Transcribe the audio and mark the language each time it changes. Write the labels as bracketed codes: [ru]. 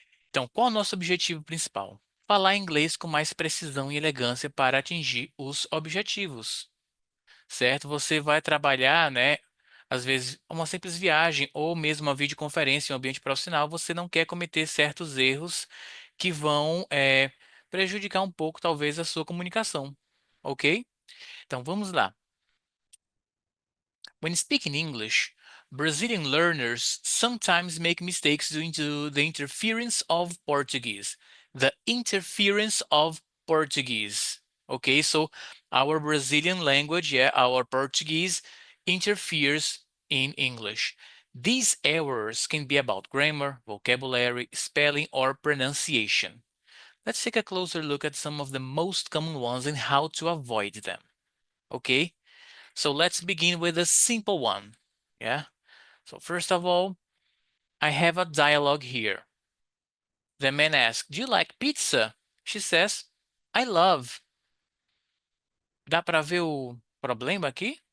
[pt] Então, qual é o nosso objetivo principal? Falar inglês com mais precisão e elegância para atingir os objetivos, certo? Você vai trabalhar, né? Às vezes, uma simples viagem ou mesmo uma videoconferência em um ambiente profissional, você não quer cometer certos erros que vão prejudicar um pouco, talvez, a sua comunicação, ok? Então, vamos lá. [en] When speaking English, Brazilian learners sometimes make mistakes due to the interference of Portuguese. The interference of Portuguese. Okay, so our Brazilian language, yeah, our Portuguese interferes in English. These errors can be about grammar, vocabulary, spelling, or pronunciation. Let's take a closer look at some of the most common ones and how to avoid them. Okay? So let's begin with a simple one. Yeah. So first of all, I have a dialogue here. The man asks, "Do you like pizza?" She says, "I love." [pt] Dá para ver o problema aqui?